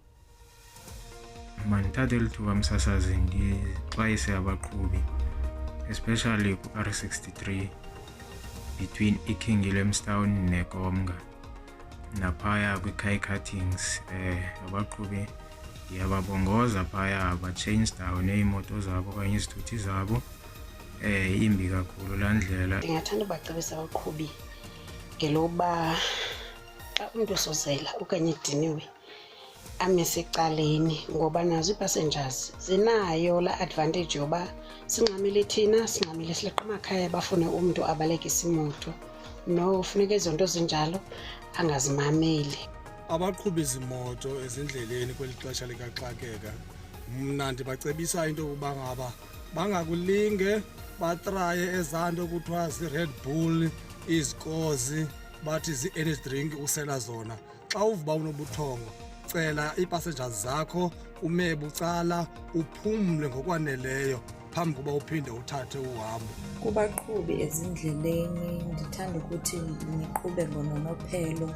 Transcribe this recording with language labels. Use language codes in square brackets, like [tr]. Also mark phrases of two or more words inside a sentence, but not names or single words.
[xh] Mandithathe lithuba msasazi ndixwayise abaqhubi especially ku-R63 between iKing Williamstown neGomga naphaya kwi-Kai Cuttings. Abaqhubi ndiyababongoza phaya ba-change down iimoto zabo okanye izithuthi zabo. Imbi kakhulu laa ndlela. Ndingathanda ubacebisa abaqhubi ngelokuba xa umntu esozela okanye ediniwe ame secaleni, ngoba nazo ii-passengers zinayo laa advantage yoba singxamile thina, singxamile sileqa emakhaya bafune umntu abalekisa imoto. No, funeka ezo nto zinjalo angazimameli. Abaqhubi izimoto ezindleleni kweli xesha likaxakeka, mna ndibacebisa into yokuba ngaba bangakulinge batraye ezaa nto kuthiwa zii-Red Bull, izikozi, bathi zii- [en] energy drink [xh] usela zona. Xa uvuba unobuthongo, cela ii-passengers zakho ume bucala, uphumle ngokwaneleyo phambi kokuba uphinde uthathe uhambo. Kubaqhubi ezindleleni ndithanda ukuthi niqhube ngononophelo.